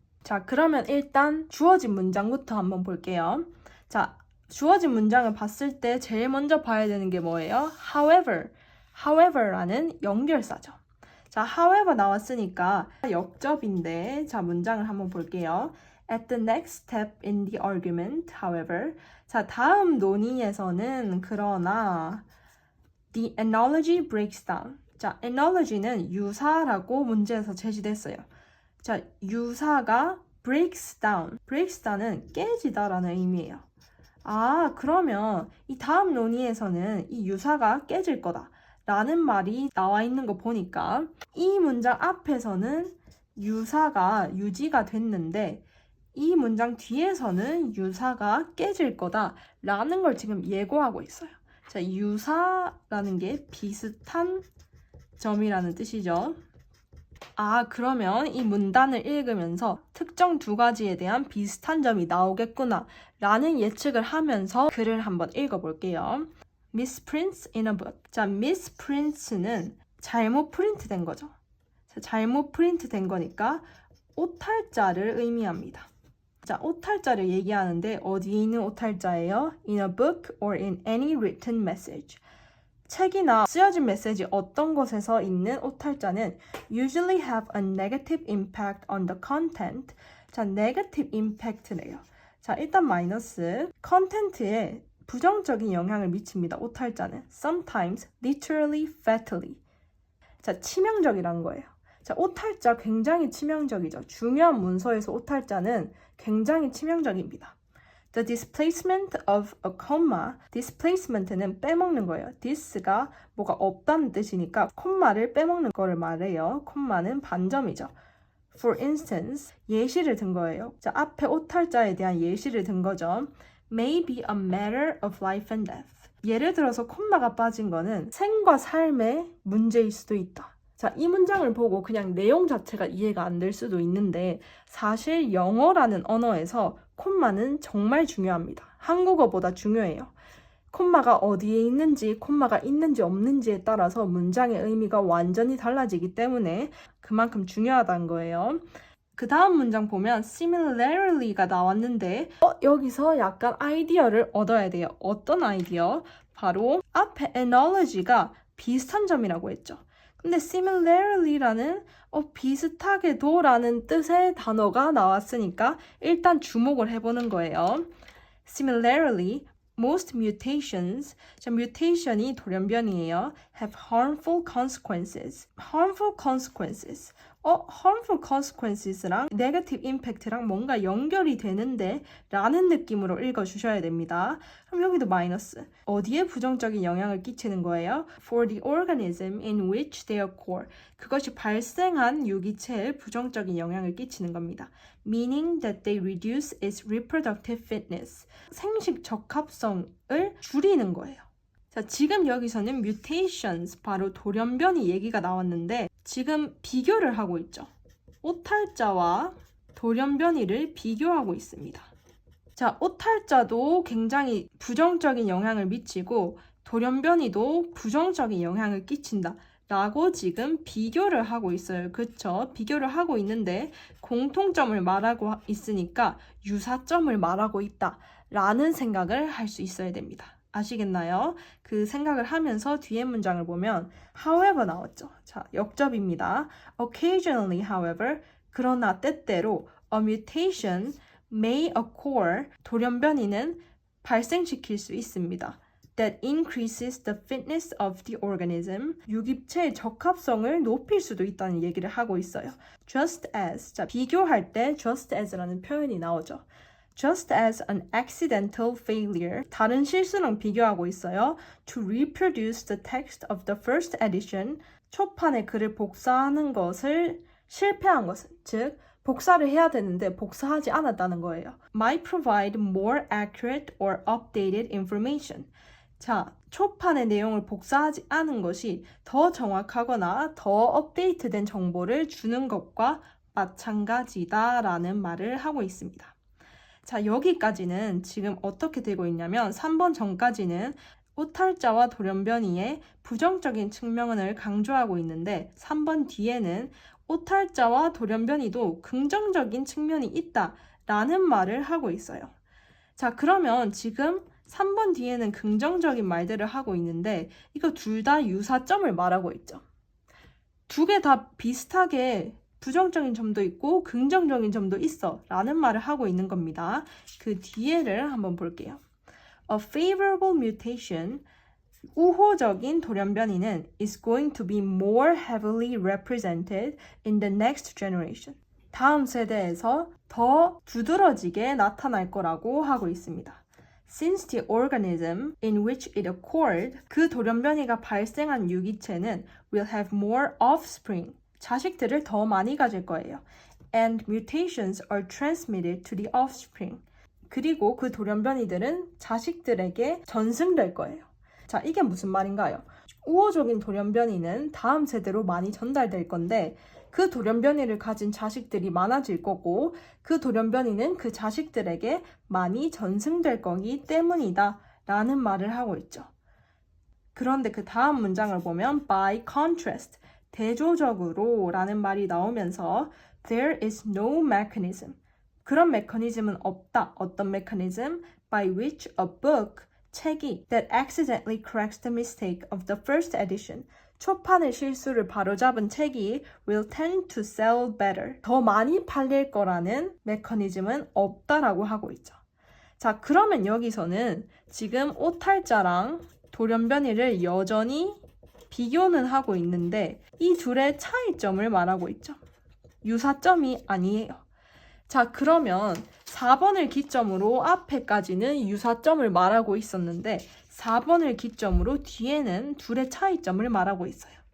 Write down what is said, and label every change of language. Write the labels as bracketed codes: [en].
[ko] 자, 그러면 일단 주어진 문장부터 한번 볼게요. 자, 주어진 문장을 봤을 때 제일 먼저 봐야 되는 게 뭐예요? however라는 연결사죠. 자, however 나왔으니까 역접인데 자, 문장을 한번 볼게요. [en] At the next step in the argument, however. [ko] 자, 다음 논의에서는 그러나 [en] the analogy breaks down. [ko] 자, analogy는 유사라고 문제에서 제시됐어요. 자, 유사가 breaks down. breaks down은 깨지다라는 의미예요. 아, 그러면 이 다음 논의에서는 이 유사가 깨질 거다 라는 말이 나와 있는 거 보니까 이 문장 앞에서는 유사가 유지가 됐는데 이 문장 뒤에서는 유사가 깨질 거다 라는 걸 지금 예고하고 있어요. 자, 유사라는 게 비슷한 점이라는 뜻이죠. 아, 그러면 이 문단을 읽으면서 특정 두 가지에 대한 비슷한 점이 나오겠구나 라는 예측을 하면서 글을 한번 읽어볼게요. [en] Misprints in a book. [ko] 자, misprints는 잘못 프린트된 거죠. 자, 잘못 프린트된 거니까 오탈자를 의미합니다. 자, 오탈자를 얘기하는데 어디에 있는 오탈자예요? [en] In a book or in any written message. [ko] 책이나 쓰여진 메시지 어떤 곳에서 있는 오탈자는 [en] usually have a negative impact on the content. [ko] 자, negative impact네요. 자, 일단 마이너스 컨텐츠에 부정적인 영향을 미칩니다. 오탈자는 [en] sometimes literally fatally. [ko] 자, 치명적이란 거예요. 자, 오탈자 굉장히 치명적이죠. 중요한 문서에서 오탈자는 굉장히 치명적입니다. [en] The displacement of a comma, displacement는 [ko] 빼먹는 거예요. this가 뭐가 없다는 뜻이니까 콤마를 빼먹는 거를 말해요. 콤마는 반점이죠. [en] For instance, [ko] 예시를 든 거예요. 자, 앞에 오탈자에 대한 예시를 든 거죠. [en] May be a matter of life and death. [ko] 예를 들어서 콤마가 빠진 거는 생과 삶의 문제일 수도 있다. 자, 이 문장을 보고 그냥 내용 자체가 이해가 안 될 수도 있는데 사실 영어라는 언어에서 콤마는 정말 중요합니다. 한국어보다 중요해요. 콤마가 어디에 있는지, 콤마가 있는지 없는지에 따라서 문장의 의미가 완전히 달라지기 때문에 그만큼 중요하다는 거예요. 그 다음 문장 보면 similarly가 나왔는데 여기서 약간 아이디어를 얻어야 돼요. 어떤 아이디어? 바로 앞에 analogy가 비슷한 점이라고 했죠. 근데 similarly라는 비슷하게도 라는 뜻의 단어가 나왔으니까 일단 주목을 해보는 거예요. [en] Similarly, most mutations, [ko] 자, mutation이 돌연변이에요. [en] have harmful consequences. harmful consequences. [ko] harmful consequences랑 negative impact랑 뭔가 연결이 되는데 라는 느낌으로 읽어주셔야 됩니다. 그럼 여기도 마이너스. 어디에 부정적인 영향을 끼치는 거예요? [en] For the organism in which they occur. [ko] 그것이 발생한 유기체에 부정적인 영향을 끼치는 겁니다. [en] Meaning that they reduce its reproductive fitness. [ko] 생식 적합성을 줄이는 거예요. 자, 지금 여기서는 mutations, 바로 돌연변이 얘기가 나왔는데 지금 비교를 하고 있죠. 오탈자와 돌연변이를 비교하고 있습니다. 자, 오탈자도 굉장히 부정적인 영향을 미치고 돌연변이도 부정적인 영향을 끼친다 라고 지금 비교를 하고 있어요. 그쵸? 비교를 하고 있는데 공통점을 말하고 있으니까 유사점을 말하고 있다 라는 생각을 할 수 있어야 됩니다. 아시겠나요? 그 생각을 하면서 뒤에 문장을 보면 however 나왔죠. 자, 역접입니다. [en] Occasionally, however, [ko] 그러나 때때로 [en] a mutation may occur, [ko] 돌연변이는 발생시킬 수 있습니다. [en] That increases the fitness of the organism, [ko] 유기체의 적합성을 높일 수도 있다는 얘기를 하고 있어요. Just as, 자, 비교할 때 just as라는 표현이 나오죠. [en] Just as an accidental failure, [ko] 다른 실수랑 비교하고 있어요. [en] To reproduce the text of the first edition, [ko] 초판의 글을 복사하는 것을 실패한 것은, 즉 복사를 해야 되는데 복사하지 않았다는 거예요. [en] Might provide more accurate or updated information. [ko] 자, 초판의 내용을 복사하지 않은 것이 더 정확하거나 더 업데이트된 정보를 주는 것과 마찬가지다라는 말을 하고 있습니다. 자, 여기까지는 지금 어떻게 되고 있냐면 3번 전까지는 오탈자와 돌연변이의 부정적인 측면을 강조하고 있는데 3번 뒤에는 오탈자와 돌연변이도 긍정적인 측면이 있다라는 말을 하고 있어요. 자, 그러면 지금 3번 뒤에는 긍정적인 말들을 하고 있는데 이거 둘 다 유사점을 말하고 있죠. 두 개 다 비슷하게 부정적인 점도 있고 긍정적인 점도 있어 라는 말을 하고 있는 겁니다. 그 뒤에를 한번 볼게요. [en] A favorable mutation, [ko] 우호적인 돌연변이는 [en] is going to be more heavily represented in the next generation. [ko] 다음 세대에서 더 두드러지게 나타날 거라고 하고 있습니다. [en] Since the organism in which it occurred, [ko] 그 돌연변이가 발생한 유기체는 [en] will have more offspring, [ko] 자식들을 더 많이 가질 거예요. [en] And mutations are transmitted to the offspring. [ko] 그리고 그 돌연변이들은 자식들에게 전승될 거예요. 자, 이게 무슨 말인가요? 우호적인 돌연변이는 다음 세대로 많이 전달될 건데 그 돌연변이를 가진 자식들이 많아질 거고 그 돌연변이는 그 자식들에게 많이 전승될 거기 때문이다 라는 말을 하고 있죠. 그런데 그 다음 문장을 보면 by contrast, 대조적으로 라는 말이 나오면서 [en] there is no mechanism, [ko] 그런 메커니즘은 없다. 어떤 메커니즘? [en] by which a book, [ko] 책이 [en] that accidentally corrects the mistake of the first edition. [ko] 초판의 실수를 바로잡은 책이 [en] will tend to sell better. [ko] 더 많이 팔릴 거라는 메커니즘은 없다라고 하고 있죠. 자, 그러면 여기서는 지금 오탈자랑 돌연변이를 여전히 비교는 하고 있는데 이 둘의 차이점을 말하고 있죠. 유사점이 아니에요. 자, 그러면 4번을 기점으로 앞에까지는 유사점을 말하고 있었는데 4번을 기점으로 뒤에는 둘의 차이점을 말하고 있어요.